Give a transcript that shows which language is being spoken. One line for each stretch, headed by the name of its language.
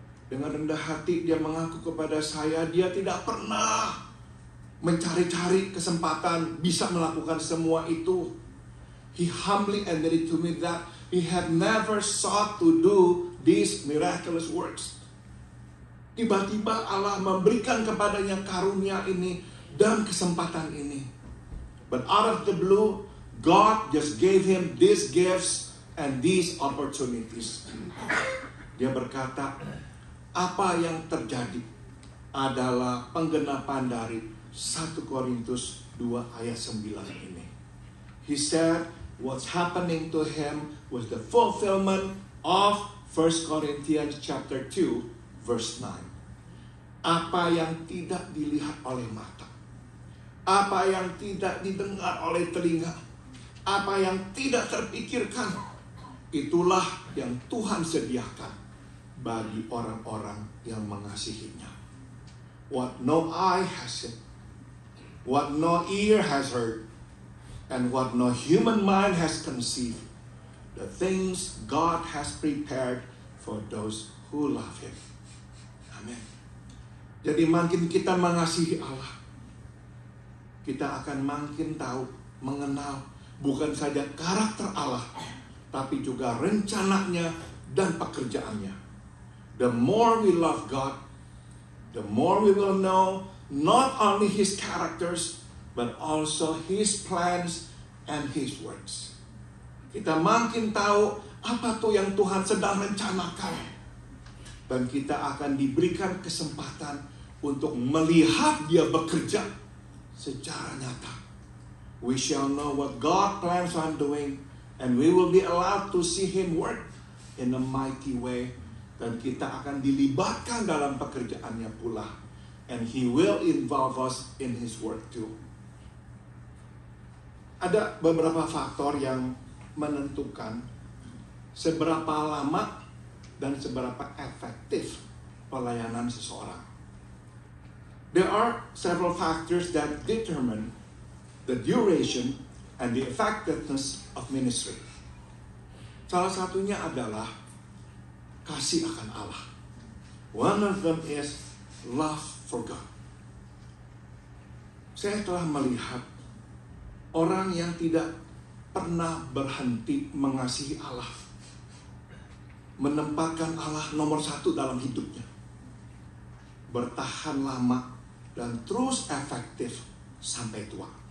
Indonesian: Dengan rendah hati dia mengaku kepada saya, dia tidak pernah mencari-cari kesempatan bisa melakukan semua itu.
English: He humbly admitted to me that he had never sought to do these miraculous works.
Indonesian: Tiba-tiba Allah memberikan kepadanya karunia ini dan kesempatan ini.
English: But out of the blue, God just gave him these gifts and these opportunities.
Indonesian: Dia berkata, apa yang terjadi adalah penggenapan dari 1 Korintus 2 ayat 9 ini.
English: He said what's happening to him was the fulfillment of 1 Corinthians chapter 2 verse 9.
Indonesian: Apa yang tidak dilihat oleh mata, apa yang tidak didengar oleh telinga, apa yang tidak terpikirkan, itulah yang Tuhan sediakan bagi orang-orang yang mengasihinya.
English: What no eye has seen, what no ear has heard, and what no human mind has conceived, the things God has prepared for those who love Him.
Indonesian: Amin. Jadi makin kita mengasihi Allah, kita akan makin tahu, mengenal bukan saja karakter Allah, tapi juga rencananya dan pekerjaannya.
English: The more we love God, the more we will know not only His characters, but also His plans and His works.
Indonesian: Kita makin tahu apa tuh yang Tuhan sedang rencanakan. Dan kita akan diberikan kesempatan untuk melihat Dia bekerja secara nyata.
English: We shall know what God plans on doing, and we will be allowed to see Him work in a mighty way.
Indonesian: Dan kita akan dilibatkan dalam pekerjaannya pula.
English: And He will involve us in His work too.
Indonesian: Ada beberapa faktor yang menentukan seberapa lama dan seberapa efektif pelayanan seseorang.
English: There are several factors that determine the duration and the effectiveness of ministry.
Indonesian: Salah satunya adalah kasih akan Allah.
English: One of them is love for God.
Indonesian: Saya telah melihat orang yang tidak pernah berhenti mengasihi Allah, menempatkan Allah nomor 1 dalam hidupnya, bertahan lama dan terus efektif sampai tua.